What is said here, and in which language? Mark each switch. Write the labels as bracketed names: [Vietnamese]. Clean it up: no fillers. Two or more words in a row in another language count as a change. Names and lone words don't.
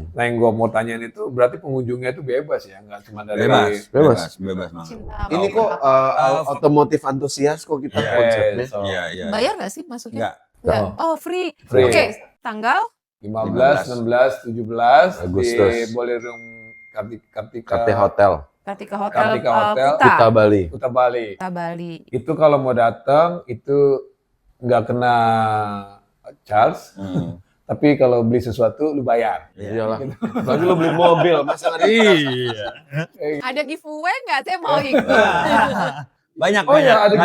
[Indonesian] Nah yang gua mau tanyain itu, berarti pengunjungnya itu bebas ya, nggak cuma dari Bebas. Bebas banget. Cinta. Ini kok otomotif antusias kok kita Iya, konsepnya. so, Iya, iya. Bayar nggak sih masuknya? Enggak. Nggak. Oh, free. Free. Oke, tanggal 15, 16, 17 Agustus. di Ballroom Kartika Hotel, Kartika Hotel, Kartika Hotel. Kuta. Kuta Bali. Kuta Bali. Kuta Bali. Itu kalau mau datang itu nggak kena charge, Hmm. tapi kalau beli sesuatu lu bayar. Iyalah. Lagi lo beli mobil, masa nggak Iya. Ada giveaway nggak? Saya mau ikut. Banyak, Oh ya, ada